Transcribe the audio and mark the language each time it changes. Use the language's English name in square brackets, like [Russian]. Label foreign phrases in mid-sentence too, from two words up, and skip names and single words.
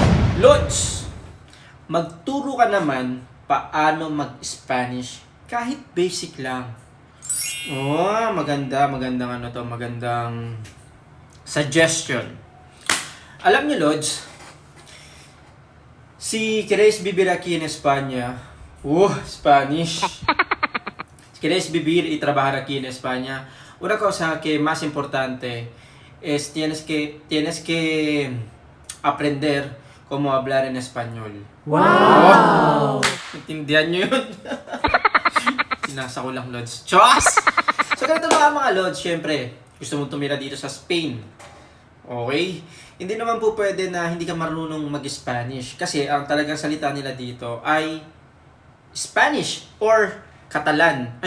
[Filipino] Lods, magturo ka naman paano mag-Spanish kahit basic lang. Oh, magandang ano to, magandang suggestion. Alam niyo, Lods, [Spanish] si Querés vivir aquí en España. [Filipino] Spanish. [Spanish] Si quieres vivir y trabajar aquí en España, una cosa que más importante es tienes que aprender cómo hablar en español. [Filipino] Wow! Intindihan nyo yun? Sinasa ko lang, Lods. Chos! So, ganito mga Lods, syempre, gusto mong tumira dito sa Spain. Okay? Hindi naman po pwede na hindi ka marunong mag-Spanish. Kasi ang talagang salita nila dito ay Spanish or Catalan.